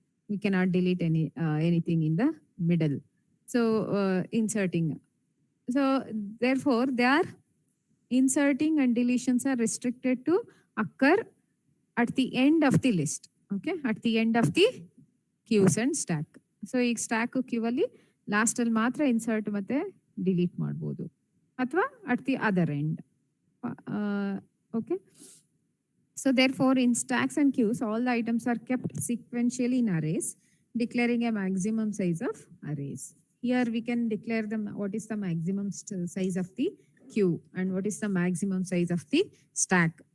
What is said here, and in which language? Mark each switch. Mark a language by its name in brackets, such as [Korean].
[English] We cannot delete anything in the middle. So inserting. So therefore they are inserting and deletions are restricted to occur at the end of the list. Okay, at the end of the queues and stack. [Kannada] So ಈ stack Q ಅಲ್ಲಿ last ಅಲ್ಲಿ ಮಾತ್ರ insert ಮತ್ತೆ delete ಮಾಡ್ಬೋದು, ಅಥವಾ [English] At the other end. Okay. So therefore in stacks and queues, all the items are kept sequentially in arrays, declaring a maximum size of arrays. Here we can declare what is the maximum size of the queue and what is the maximum size of the stack.